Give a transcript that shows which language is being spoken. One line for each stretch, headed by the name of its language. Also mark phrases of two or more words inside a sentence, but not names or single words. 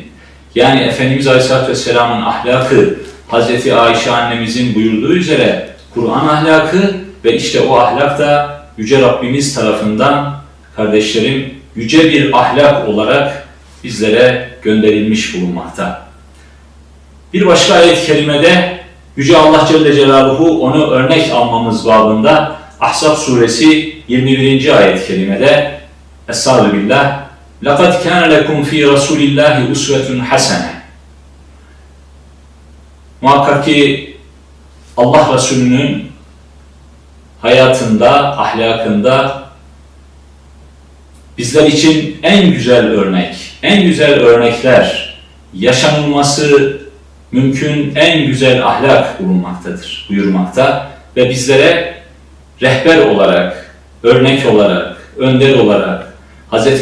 Turkish: Yani Efendimiz
Arabic: عليه الصلاة والسلام'ın
Turkish: ahlakı, Hazreti Ayşe annemizin buyurduğu üzere Kur'an ahlakı ve işte o ahlak da Yüce Rabbimiz tarafından kardeşlerim yüce bir ahlak olarak bizlere gönderilmiş bulunmakta. Bir başka ayet-i kerimede Yüce Allah
Arabic: جل جلاله
Turkish: onu örnek almamız babında Ahzab suresi 21. ayet-i kerimede Estağfirullah.
Arabic: لَقَدْ كَانَ لَكُمْ ف۪ي رَسُولِ اللّٰهِ اُسْوَةٌ حَسَنَةٌ.
Turkish: Muhakkak ki Allah Resulü'nün hayatında, ahlakında bizler için en güzel örnek, en güzel örnekler, yaşanılması mümkün en güzel ahlak bulunmaktadır, buyurmakta ve bizlere rehber olarak, örnek olarak, önder olarak Hz.